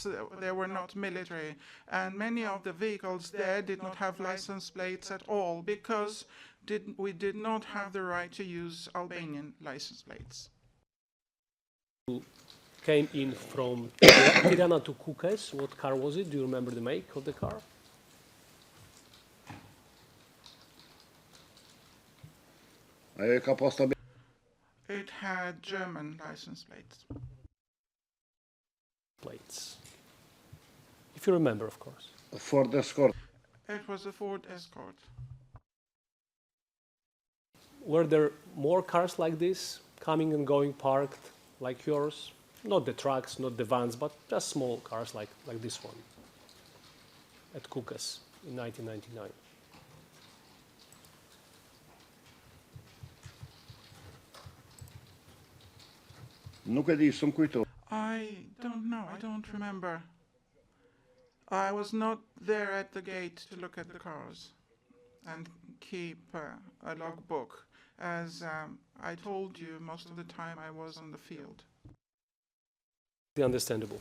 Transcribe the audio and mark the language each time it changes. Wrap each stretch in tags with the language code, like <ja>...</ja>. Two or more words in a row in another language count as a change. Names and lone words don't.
<en>They were not military, and many of the vehicles there did not have license plates at all because we did not have the right to use Albanian license plates. Came in from Tirana to Kukës. What car was it? Do you remember the make of the car?</en> <sq>Ajo ka pas të</sq> <en>It had German license plates. Plates. If you remember, of course. Ford Escort. It was a Ford Escort. Were there more cars like this, coming and going, parked, like yours? Not the trucks, not the vans, but just small cars like this one at Kukas in 1999.</en> <sq>Nuk e di, s'm kujto.</sq> <en>I don't know, I don't remember. I was not there at the gate to look at the cars and keep a logbook. As I told you, most of the time I was on the field. Understandable.</en>